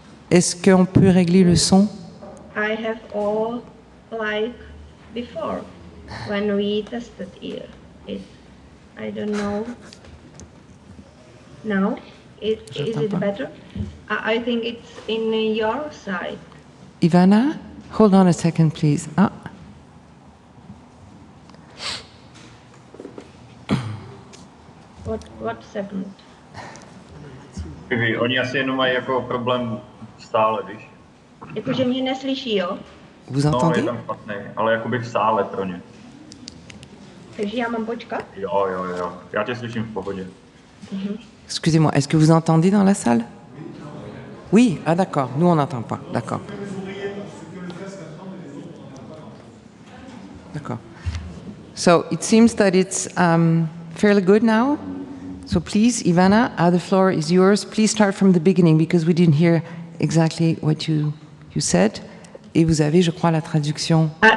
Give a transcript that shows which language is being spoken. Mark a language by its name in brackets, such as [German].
[French] Est-ce qu'on peut régler le son? [English] I have all like before when we tested it. I don't know. Now, is it better? I think it's in your side. Ivana, hold on a second, please. Ah. What second? [Czech] Oni asi jenom mají jako problém stále, víš? Jakože mě neslyší, jo? [French] Vous [Czech] No, [French] entendez? [Czech] je tam špatný, ale jakoby v sále pro ně. Takže já mám počkat? Jo. Já tě slyším v pohodě. [French] Excusez-moi, est-ce que vous entendez dans la salle? Oui, ah d'accord, nous on n'entend pas, d'accord. D'accord. [English] So it seems that it's fairly good now. So please, Ivana, the floor is yours. Please start from the beginning because we didn't hear exactly what you said. [French] Et vous avez, je crois, la traduction.